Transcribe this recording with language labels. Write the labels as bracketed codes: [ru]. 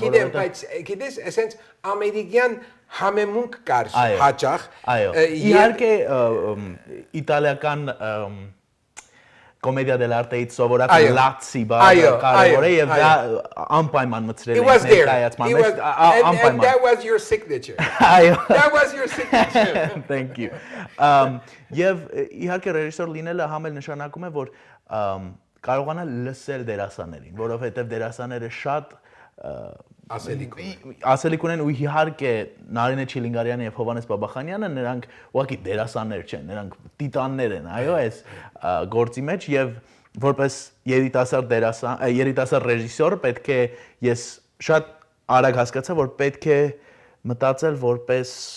[hy] Գիտեմ, բայց գիտես, ասենց ամերիկյան համեմունք կար հաճախ։ Իհարկե իտալիական Commedia dell'arte սովորական լացի բառը կարևոր է եւ դա անպայման մտցրել ենք ներկայացման մեջ անպայման [en] That was your signature. That was your signature. Thank you. [hy] Եվ իհարկե ռեժիսոր լինելը համել նշանակում է որ կարողանալ լսել դերասաններին, որովհետեւ դերասանները շատ ասելիք ունեն ու իհարկե Նարինե Չիլինգարյանը եւ Հովանես Բաբախանյանը նրանք ուղղակի դերասաններ չեն, նրանք տիտաններ են, այո, այս գործի մեջ եւ որպես երիտասարդ դերասան, երիտասարդ ռեժիսոր պետք է ես շատ արագ հասկացա, որ պետք է մտածել որպես